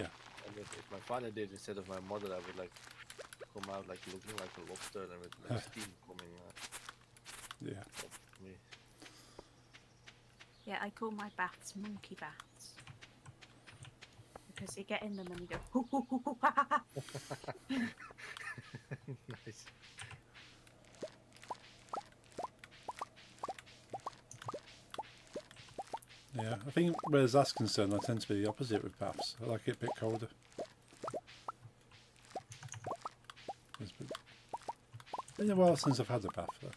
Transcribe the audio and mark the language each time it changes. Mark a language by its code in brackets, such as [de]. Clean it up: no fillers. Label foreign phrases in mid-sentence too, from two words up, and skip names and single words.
[en] And if my father did instead of my mother, I would like come out like looking like a lobster and with like steam coming Yeah. up me. Yeah, I call my baths monkey baths. Because you get in them and you go, hoo, hoo, hoo, hoo, ha, ha, ha. Nice. Yeah. I think where that's concerned, I tend to be the opposite with baths. I like it a bit colder. It's been a while since I've had a bath though.